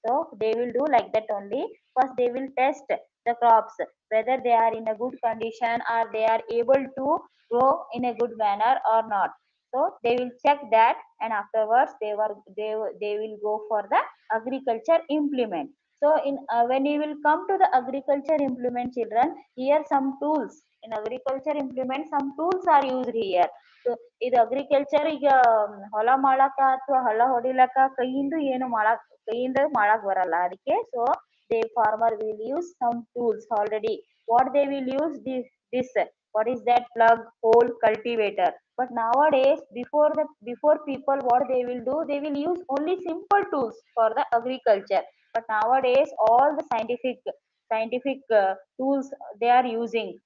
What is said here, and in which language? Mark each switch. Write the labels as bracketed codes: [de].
[en] So they will do like that only. First they will test the crops whether they are in a good condition or they are able to grow in a good manner or not. So they will check that, and afterwards they will go for the agriculture implement. So in when you will come to the agriculture implement, children, here some tools in agriculture implement, some tools are used here. [kn] So ಇದು agriculture ಈಗ ಹೊಲ ಮಾಡಾಕ ಅಥವಾ ಹಳ್ಳ ಹೊಡಿಲಕ್ಕ ಕೈಯಿಂದ ಏನು ಮಾಡಕ್, ಕೈಯಿಂದ ಮಾಡಕ್ ಬರಲ್ಲ ಅದಕ್ಕೆ. [en] So they farmer will use some tools already. What they will use this what is that, plug, hole, cultivator. But nowadays, before people, what they will do, they will use only simple tools for the agriculture. But nowadays all the scientific tools they are using.